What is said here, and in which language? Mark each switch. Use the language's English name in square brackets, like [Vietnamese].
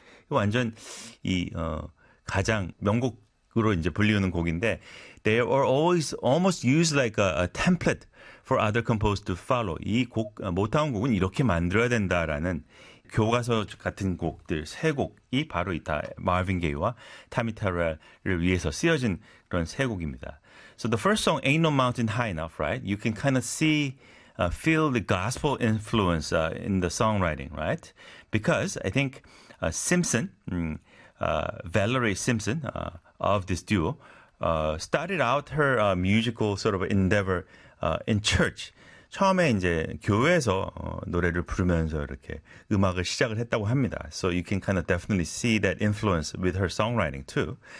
[Korean] 완전 이 가장 명곡으로 이제 불리우는 곡인데 [English] they are always almost used like a template for other composers to follow. [Korean] 이 곡, 모타운 곡은 이렇게 만들어야 된다라는 교과서 같은 곡들 세 곡이 바로 이 마빈 게이와 타미 테럴을 위해서 쓰여진 그런 세 곡입니다. [English] So the first song, Ain't No Mountain High Enough, right? You can kind of see, feel the gospel influence in the songwriting, right? Because I think Simpson, Valerie Simpson of this duo started out her musical sort of endeavor in church. [Korean] 처음에 이제 교회에서 노래를 부르면서 이렇게 음악을 시작을 했다고 합니다. [English] So you can kind of definitely see that influence with her songwriting too.